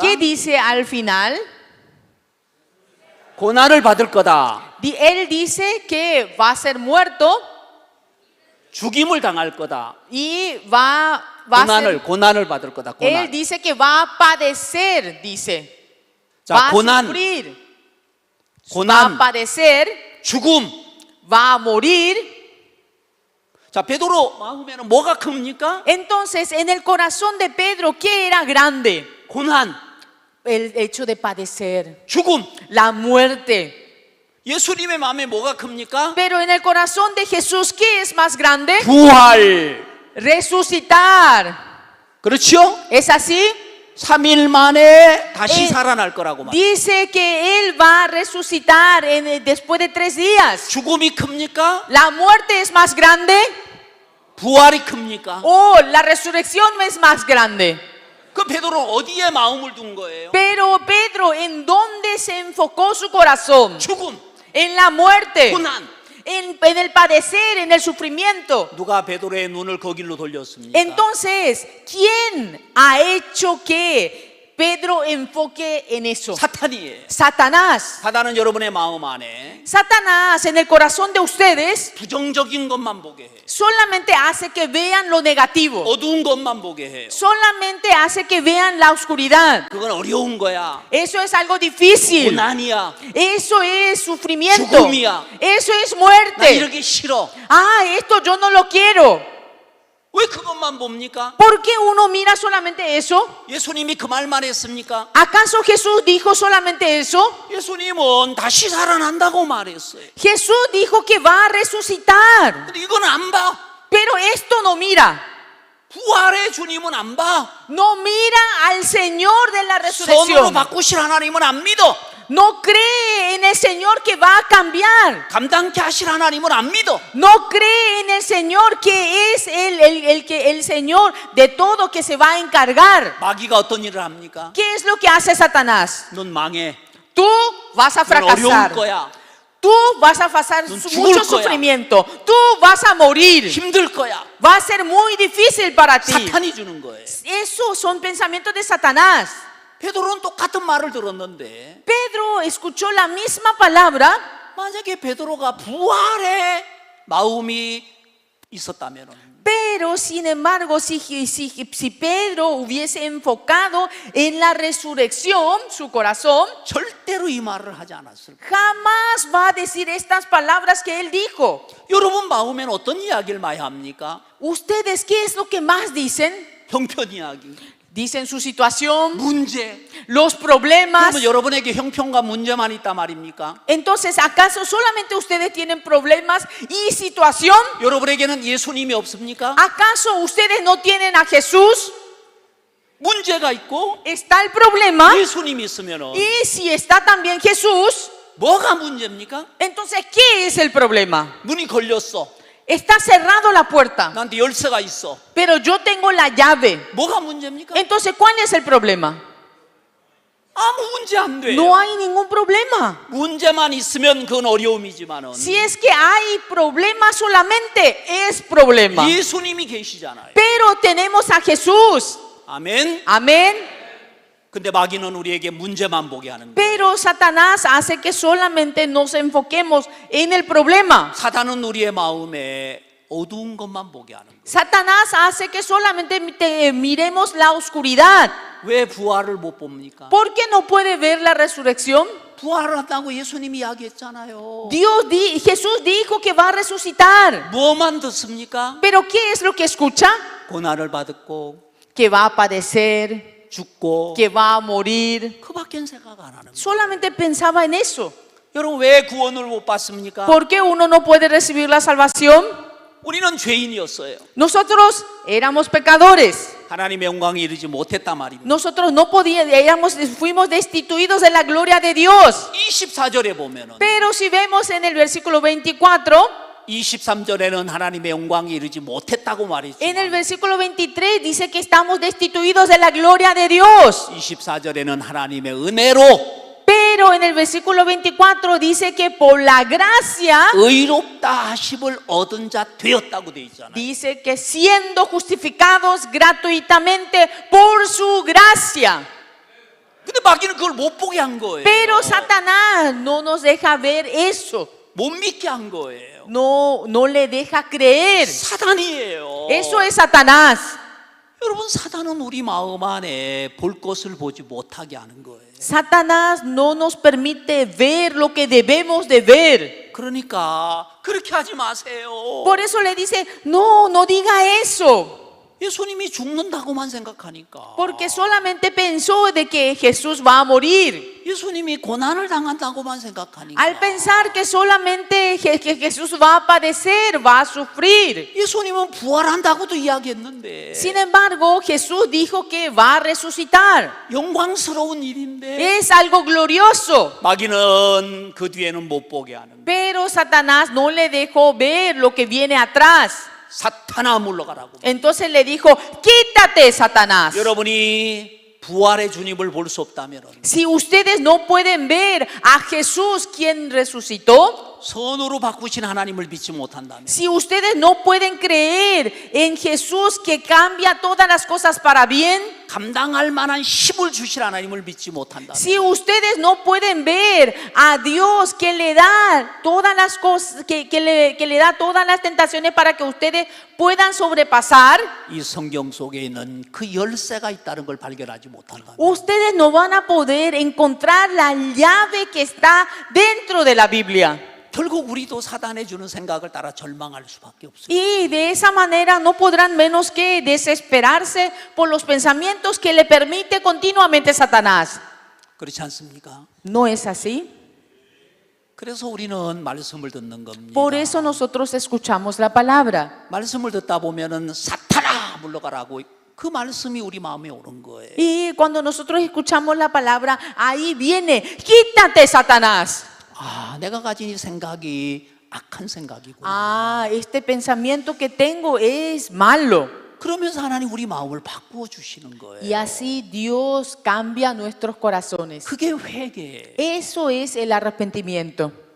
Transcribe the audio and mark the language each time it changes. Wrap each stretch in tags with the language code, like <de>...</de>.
<es>¿Qué dice al final?</es> <ko>고난을 받을 거다.</ko> <es>Él dice que va a ser muerto</es> <ko>죽임을 당할 거다.</ko> <es>y va a ser,</es> <ko>고난을 받을 거다.</ko> <es>él</es> <ko>고난.</ko> <es>dice que va a padecer, dice.</es> <ko>자,</ko> <es>Va a</es> <ko>고난,</ko> <es>sufrir, va a</es> <ko>고난,</ko> <es>padecer,</es> <ko>죽음.</ko> <es>va a morir.</es> <ko>자, 베드로 마음에는 뭐가 큽니까?</ko> <es>Entonces, en el corazón de Pedro, ¿qué era grande?</es> <ko>고난,</ko> <es>El hecho de padecer,</es> <ko>죽음.</ko> <es>la muerte.</es> <ko>예수님의 마음에 뭐가 큽니까?</ko> <es>Pero en el corazón de Jesús, ¿qué es más grande?</es> <ko>부활.</ko> <es>Resucitar.</es> <ko>그렇죠?</ko> <es>¿Es así?</es> <ko>3일 만에 다시 예. 살아날 거라고 말.</ko> <es>Dice que Él va a resucitar después de 3 días.</es> <ko>죽음이 큽니까?</ko> <es>¿La muerte es más grande?</es> <ko>부활이 큽니까?</ko> <es>¿O la resurrección es más grande?</es> <ko>그 베드로 어디에 마음을 둔 거예요?</ko> <es>Pero Pedro, ¿en dónde se enfocó su corazón?</es> <ko>죽음,</ko> <es>En la muerte,</es> <ko>고난.</ko> <es>en el padecer, en el sufrimiento.</es> <ko>누가 베드로의 눈을 거길로 돌렸습니까?</ko> <es>Entonces, ¿quién ha hecho que Pedro enfoque en eso.</es> <ko>사탄이에요.</ko> <es>Satanás.</es> <ko>사탄은 여러분의 마음 안에</ko> <es>Satanás en el corazón de ustedes</es> <ko>부정적인 것만 보게 해요.</ko> <es>solamente hace que vean lo negativo.</es> <ko>어두운 것만 보게 해요.</ko> <es>Solamente hace que vean la oscuridad.</es> <ko>그건 어려운 거야.</ko> <es>Eso es algo difícil.</es> <ko>고난이야.</ko> <es>Eso es sufrimiento.</es> <ko>죽음이야.</ko> <es>Eso es</es> <ko>나</ko> <es>muerte.</es> <ko>이렇게 싫어.</ko> <es>Ah, esto yo no lo quiero.</es> <ko>왜 그것만 봅니까?</ko> <es>¿Por qué uno mira solamente eso?</es> <ko>예수님이 그 말만 했습니까?</ko> <es>¿Acaso Jesús dijo solamente eso?</es> <ko>예수님은 다시 살아난다고 말했어요.</ko> <es>Jesús dijo que va a resucitar.</es> <ko>근데 이건 안 봐.</ko> <es>Pero esto no mira.</es> <ko>부활의 주님은 안 봐.</ko> <es>No mira al Señor de la</es> <ko>선으로</ko> <es>resurrección.</es> <ko>바꾸실 하나님은 안 믿어.</ko> <es>No cree en el Señor que va a cambiar.</es> <ko>감당케 하실 하나님은 안 믿어.</ko> <es>No cree en el Señor que es el Señor de todo que se va a encargar.</es> <ko>마귀가 어떤 일을 합니까?</ko> <es>¿Qué es lo que hace Satanás?</es> <ko>넌 망해.</ko> <es>Tú vas a</es> <ko>넌 어려울</ko> <es>fracasar.</es> <ko>거야.</ko> <es>Tú vas a pasar</es> <ko>넌</ko> <es>mucho</es> <ko>죽을 거야.</ko> <es>sufrimiento. Tú vas a morir.</es> <ko>힘들 거야.</ko> <es>Va a ser muy difícil para ti.</es> <ko>사탄이 주는 거예요.</ko> <es>Esos son pensamientos de Satanás.</es> <ko>베드로는 똑같은 말을 들었는데</ko> <es>Pedro escuchó la misma palabra.</es> <ko>만약에 베드로가 부활의 마음이 있었다면</ko> <es>Pero sin embargo, si Pedro hubiese enfocado en la resurrección, su corazón,</es> <ko>절대로 이 말을 하지 않았을 거예요.</ko> <es>jamás va a decir estas palabras que él dijo.</es> <ko>여러분 마음에는 어떤 이야기를 많이 합니까?</ko> <es>¿Ustedes qué es lo que más dicen?</es> <ko>형편 이야기,</ko> <es>Dicen su situación,</es> <ko>문제.</ko> <es>los problemas.</es> <ko>그러면 여러분에게 형편과 문제만 있단 말입니까?</ko> <es>Entonces, ¿acaso solamente ustedes tienen problemas y situación?</es> <ko>여러분에게는 예수님이 없습니까?</ko> <es>¿Acaso ustedes no tienen a Jesús?</es> <ko>문제가 있고</ko> <es>Está el problema.</es> <ko>예수님이 있으면은</ko> <es>Y si está también Jesús,</es> <ko>뭐가 문제입니까?</ko> <es>entonces, ¿qué es el problema?</es> <ko>문이 걸렸어.</ko> <es>Está cerrado la puerta,</es> <ko>나한테 열쇠가 있어.</ko> <es>pero yo tengo la llave.</es> <ko>뭐가 문제입니까?</ko> <es>Entonces, ¿cuál es el problema?</es> <ko>아무 문제 안 돼요.</ko> <es>No hay ningún problema.</es> <ko>문제만 있으면 그건 어려움이지만은</ko> <es>Si es que hay problema solamente, es problema.</es> <ko>예수님이 계시잖아요.</ko> <es>Pero tenemos a Jesús.</es> <ko>아멘.</ko> <es>Amén.</es> <ko>근데 마귀는 우리에게 문제만 보게 하는 거예요.</ko> <es>Pero Satanás hace que solamente nos enfoquemos en el problema.</es> <ko>사단은 우리의 마음에 어두운 것만 보게 하는 거예요.</ko> <es>Satanás hace que solamente miremos la oscuridad.</es> <ko>왜 부활을 못 봅니까?</ko> <es>¿Por qué no puede ver la resurrección?</es> <ko>부활을 한다고 예수님이 이야기했잖아요.</ko> <es>Jesús dijo que va a resucitar.</es> <ko>뭐만 듣습니까?</ko> <es>Pero ¿qué es lo que escucha?</es> <ko>고난을 받았고</ko> <es>Que va a padecer,</es> <ko>죽고</ko> <es>que va a morir.</es> <ko>그밖엔 생각 안 하는 거예요.</ko> <es>Solamente pensaba en eso.</es> <ko>여러분 왜 구원을 못 받습니까?</ko> <es>¿Por qué uno no puede recibir la salvación?</es> <ko>우리는 죄인이었어요.</ko> <es>Nosotros éramos pecadores.</es> <ko>하나님의 영광에 이르지 못했단 말입니다.</ko> <es>Nosotros no podíamos, fuimos destituidos de la gloria de Dios.</es> <ko>24절에 보면은</ko> <es>Pero si vemos en el versículo 24,</es> <ko>23절에는 하나님의 영광에 이르지 못했다고 말했죠.</ko> <es>en el versículo 23 dice que estamos destituidos de la gloria de Dios.</es> <ko>24절에는 하나님의 은혜로</ko> <es>Pero en el versículo 24 dice que por la gracia,</es> <ko>의롭다 하심을 얻은 자 되었다고 되어 있잖아요.</ko> <es>dice que siendo justificados gratuitamente por su gracia.</es> <ko>근데 마귀는 그걸 못 보게 한 거예요.</ko> <es>Pero Satanás no nos deja ver eso.</es> <ko>못 믿게 한 거예요.</ko> <es>No le deja creer.</es> <ko>사단이에요.</ko> <es>Eso es Satanás.</es> <ko>여러분 사단은 우리 마음 안에 볼 것을 보지 못하게 하는 거예요.</ko> <es>Satanás no nos permite ver lo que debemos de ver.</es> <ko>그러니까 그렇게 하지 마세요.</ko> <es>Por eso le dice, no diga eso.</es> <ko>예수님이 죽는다고만 생각하니까</ko> <es>Porque solamente pensó de que Jesús va a morir.</es> <ko>예수님이 고난을 당한다고만 생각하니까</ko> <es>Al pensar que solamente que Jesús va a padecer, va a sufrir.</es> <ko>예수님은 부활한다고도 이야기했는데</ko> <es>Sin embargo, Jesús dijo que va a resucitar.</es> <ko>영광스러운 일인데</ko> <es>Es algo glorioso.</es> <ko>마귀는 그 뒤에는 못 보게 하는 거예요.</ko> <es>Pero Satanás no le dejó ver lo que viene atrás.</es> <ko>사탄아 물러가라고.</ko> <es>Entonces le dijo, quítate, Satanás.</es> <ko>여러분이 부활의 주님을 볼 수 없다면</ko> <es>Si ustedes no pueden ver a Jesús quien resucitó,</es> <ko>선으로 바꾸신 하나님을 믿지 못한다면</ko> <es>si ustedes no pueden creer en Jesús que cambia todas las cosas para bien,</es> <ko>감당할 만한 힘을 주실 하나님을 믿지 못한다면</ko> <es>si ustedes no pueden ver a Dios que le da todas las cosas, que le da todas las tentaciones para que ustedes puedan sobrepasar,</es> <ko>이 성경 속에 있는 그 열쇠가 있다는 걸 발견하지 못한다면</ko> <es>ustedes no van a poder encontrar la llave que está dentro de la Biblia.</es> <ko>결국 우리도 사단에 주는 생각을 따라 절망할 수밖에 없어요.</ko> <es>Y de esa manera no podrán menos que desesperarse por los pensamientos que le permite continuamente Satanás.</es> <ko>그렇지 않습니까?</ko> <es>¿No es así?</es> <ko>그래서 우리는 말씀을 듣는 겁니다.</ko> <es>Por eso nosotros escuchamos la palabra.</es> <ko>말씀을 듣다 보면은 사탄아 물러가라고 그 말씀이 우리 마음에 오는 거예요.</ko> <es>Y cuando nosotros escuchamos la palabra, ahí viene, quítate Satanás.</es> <ko>아, 내가 가진 이 생각이 악한 생각이구나.</ko> <es>Ah, este pensamiento que tengo es malo.</es> <ko>그러면서 하나님 우리 마음을 바꾸어 주시는 거예요.</ko> <es>Y así Dios cambia nuestros corazones.</es> <ko>그게 회개예요.</ko> <es>Eso es el arrepentimiento.</es>